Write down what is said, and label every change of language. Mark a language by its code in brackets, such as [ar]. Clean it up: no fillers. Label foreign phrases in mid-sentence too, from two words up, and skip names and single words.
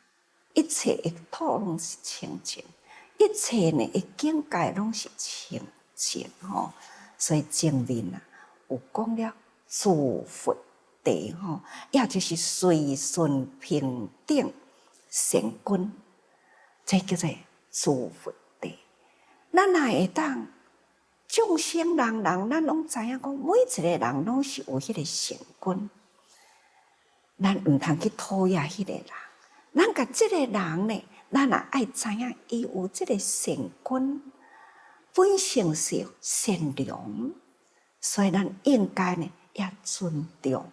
[nan] 一切的土拢是清净，一切呢的境界拢是清净吼。所以前面啊有讲了诸佛地吼，也就是随顺平等善根，这叫做诸佛地。咱哪会当众生人人，咱拢知影讲，每一个人拢是有迄个善根，咱毋通去讨厌迄个人。咱甲这个人呢，咱也爱知影伊有这个善根，本性是善良，所以咱应该呢也尊重。